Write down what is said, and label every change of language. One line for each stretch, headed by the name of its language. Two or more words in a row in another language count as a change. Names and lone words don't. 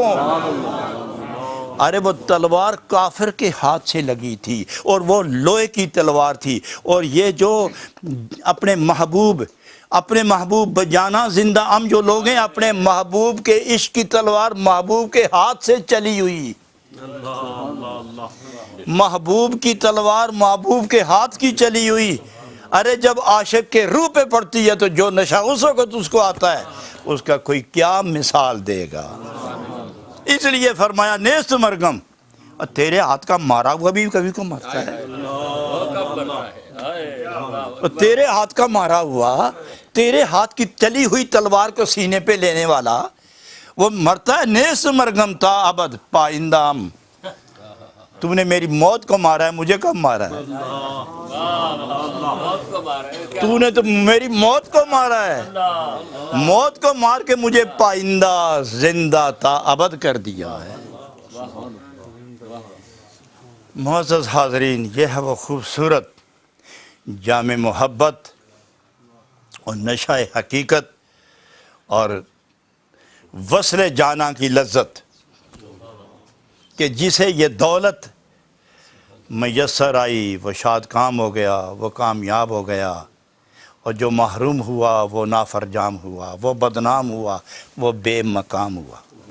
Urdu: ارے وہ تلوار کافر کے ہاتھ سے لگی تھی اور وہ لوہے کی تلوار تھی، اور یہ جو اپنے محبوب بجانا زندہ جو لوگ ہیں، اپنے محبوب کے عشق کی تلوار محبوب کے ہاتھ سے چلی ہوئی، محبوب کی تلوار محبوب کے ہاتھ کی چلی ہوئی۔ ارے جب عاشق کے روح پہ پڑتی ہے تو جو نشہ اس وقت اس کو آتا ہے، اس کا کوئی کیا مثال دے گا۔ اس لیے فرمایا
Persian: نیست مرگم،
Urdu: اور تیرے ہاتھ کا مارا ہوا بھی کبھی کو مرتا ہے، اور تیرے ہاتھ کا مارا ہوا، تیرے ہاتھ کی چلی ہوئی تلوار کو سینے پہ لینے والا وہ مرتا ہے۔
Persian: نیست مرگم تا ابد پائندام،
Urdu: تم نے میری موت کو مارا ہے، مجھے کب مارا ہے؟ تو نے تو میری موت کو مارا ہے، موت کو مار کے مجھے پائندہ زندہ تا ابد کر دیا ہے۔ معزز حاضرین، یہ ہے وہ خوبصورت جام محبت اور نشہ حقیقت اور وصل جانا کی لذت کہ جسے یہ دولت میسر آئی وہ شاد کام ہو گیا، وہ کامیاب ہو گیا، اور جو محروم ہوا وہ نافرجام ہوا، وہ بدنام ہوا، وہ بے مقام ہوا۔